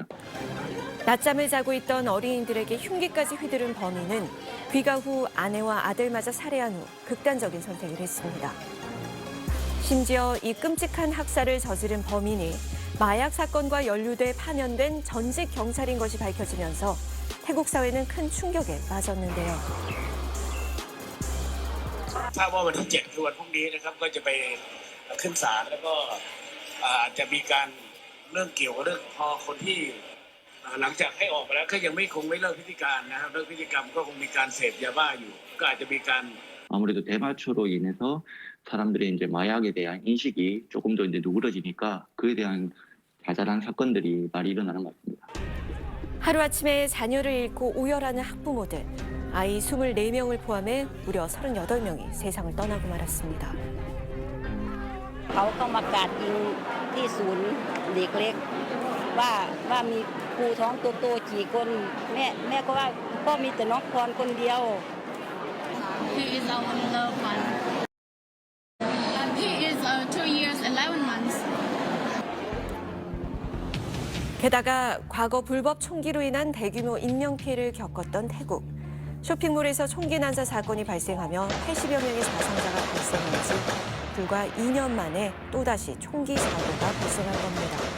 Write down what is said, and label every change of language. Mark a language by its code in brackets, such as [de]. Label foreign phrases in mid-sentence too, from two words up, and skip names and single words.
[ko] 낮잠을 자고 있던 어린이들에게 흉기까지 휘두른 범인은 귀가 후 아내와 아들마저 살해한 후 극단적인 선택을 했습니다. 심지어 이 끔찍한 학살을 저지른 범인이 마약 사건과 연루돼 파면된 전직 경찰인 것이 밝혀지면서 태국 사회는 큰 충격에 빠졌는데요. [th] ทราบว่าวันที่ 7 คือวันพรุ่งนี้นะครับก็จะไปขึ้นศาลแล้วก็อาจจะมีการเรื่องเกี่ยวกับเรื่องพอคนที่หลังจากให้ออกมาแล้วก็ยังคงไม่เลิกพฤติการนะครับเลิกพฤติกรรมก็คงมีการเสพยาบ้าอยู่ก็อาจจะมีการ [ko] 아무래도 대마초로 인해서 사람들의 이제 마약에 대한 인식이 조금 더 이제 누그러지니까 그에 대한 자잘한 사건들이 많이 일어나는 것 같습니다. 하루아침에 자녀를 잃고 오열하는 학부모들. 아이 24명을 포함해 무려 38명이 세상을 떠나고 말았습니다. [th] เขาก็มาการยิงที่ศูนย์เด็กเล็กว่ามีครูท้องโตๆกี่คนแม่ก็ว่าก็มีแต่น้องพรคนเดียว [en] He is our loved one. He is 2 years 11 months. [ko] 게다가 과거 불법 총기로 인한 대규모 인명피해를 겪었던 태국. 쇼핑몰에서 총기 난사 사건이 발생하며 80여 명의 사상자가 발생한 지 불과 2년 만에 또다시 총기 사고가 발생한 겁니다.